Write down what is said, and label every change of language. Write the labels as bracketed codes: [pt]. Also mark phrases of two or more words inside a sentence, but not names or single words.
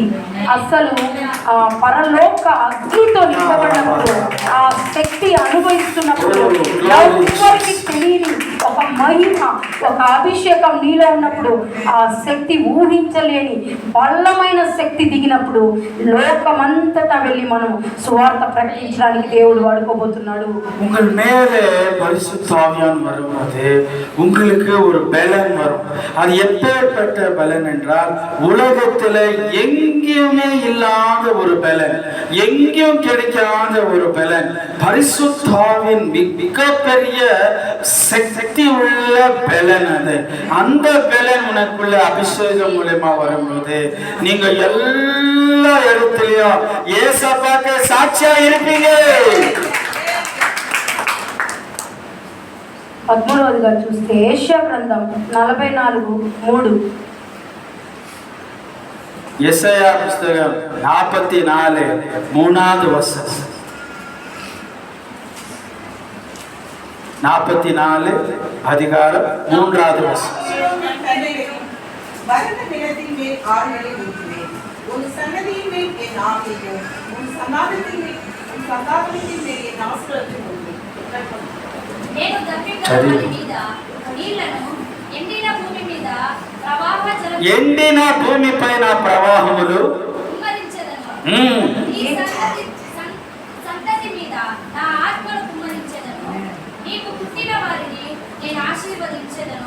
[te] అసలు ఆ పరలోక అగ్నితో నింపబడినప్పుడు ఆ శక్తి అనుభవిస్తున్నప్పుడు ఎవరికి తెలియని ఒక మహిమ, ఒక అభిషేకం నీలో ఉన్నప్పుడు ఆ శక్తి ఊహించలేని బలమైన శక్తి దిగినప్పుడు లోకమంతటా వెళ్ళి మనం సువార్త ప్రకటించడానికి దేవుడు వాడుకోబోతున్నాడు. [ta] உங்கள் மேலே பரிசுத்த ஆவியானவர் வரும்போது உங்களுக்கு ஒரு பலன் வரும். அது எப்பேற்பட்ட பலன் என்றால் உலகத்தில் எங்கேயுமே இல்லாத ஒரு பலன், எங்கேயும் கிடைக்காத ஒரு பலன். பரிசுத்த ஆவியின் மிகப்பெரிய சக்தி உள்ள பலன் அது. அந்த பலன் உனக்குள்ள அபிஷேகம் மூலமா வரும்போது நீங்க எல்லா இடத்துலயும் ஏசப்பாக்கு சாட்சியா இருப்பீங்க. [te] 13వదిగా చూస్తే ఏషియా గ్రంథం 44:3. [ta] எசாயா புஸ்தகம் 44:3வது வசனம். 44 அதிகாரம் 3வது வசனம். வறண்ட நிலத்தின் மேல் ஆறுகளை ஊற்றுவேன். உன் சன்னதியின் மேல் என் ஆவியையும் உன் சந்தானத்தின் மேல் என் ஆசீர்வாதத்தையும் ஊற்றுவேன். [te] నేను దప్పిగల వారి మీద నీళ్లను ఎండిన భూమి మీద ప్రవాహ జలం ఎండిన భూమి పైన ప్రవాహములు కుమ్మరించెదను. ఈ సంతతి మీద నా ఆత్మను కుమ్మరించెదను. నీకు పుట్టిన వారిని నేను ఆశీర్వదించెదను.